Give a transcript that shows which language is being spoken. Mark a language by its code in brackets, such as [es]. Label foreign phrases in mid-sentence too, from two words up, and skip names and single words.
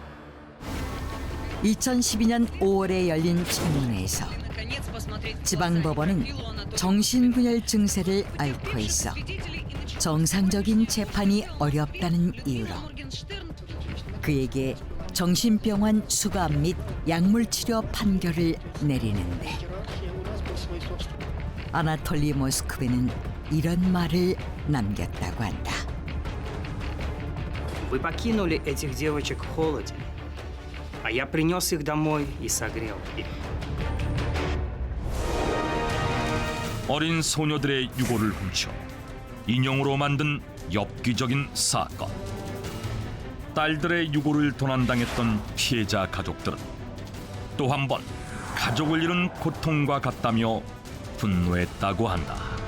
[ko] 2012년 5월에 열린 청문회에서 지방법원은 정신분열 증세를 앓고 있어 정상적인 재판이 어렵다는 이유로 그에게 정신병원 수감 및 약물치료 판결을 내리는데 아나톨리 모스크빈은 이런 말을 남겼다고 한다. [ru] Вы покинули этих девочек в холоде, а я принес их домой и согрел их. [ko] 어린 소녀들의 유골을 훔쳐 인형으로 만든 엽기적인 사건. 딸들의 유골을 도난당했던 피해자 가족들은 또 한 번 가족을 잃은 고통과 같다며 분노했다고 한다.